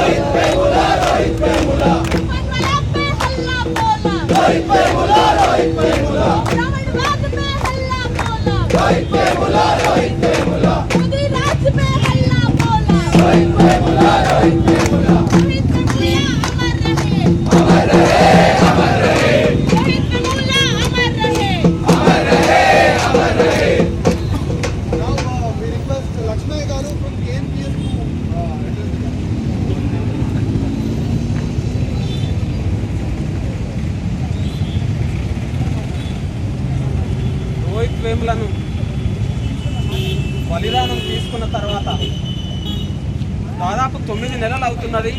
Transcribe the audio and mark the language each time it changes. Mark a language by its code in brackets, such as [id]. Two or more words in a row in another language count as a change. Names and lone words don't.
[hi] पनवला पे हल्ला बोला, ब्राह्मणवाद पे हल्ला बोला, मोदी राज पे हल्ला बोला, रोहित वेमुला अमर रहे, रोहित वेमुला अमर रहे. [en] Now we request Lakshmaya Garu from KNPS to address the [te] రోహిత్ వేములను బలిదానం తీసుకున్న తర్వాత దాదాపు 9 నెలలు అవుతున్నది.